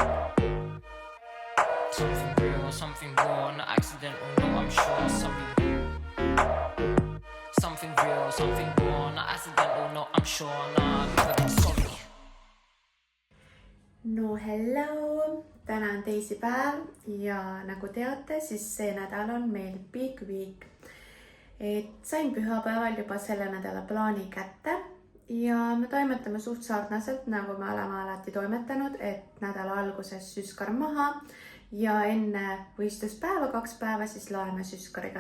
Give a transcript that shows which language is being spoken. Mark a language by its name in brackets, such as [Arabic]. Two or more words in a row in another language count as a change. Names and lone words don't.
[English] Something real, something raw, not accidental, no, I'm sure. Something real, something raw, not accidental, no, I'm sure. Nah, I've never been sorry. No hello, [Estonian] täna on teisipäev ja nagu teate, siis see nädal on meil [English] Big Week. [Estonian] Et sain pühapäeval juba selle nädala plaani kätte ja me toimetame suht sarnaselt, nagu me oleme alati toimetanud, et nädala alguses süskar maha ja enne võistluspäeva 2 päeva siis loeme süskariga.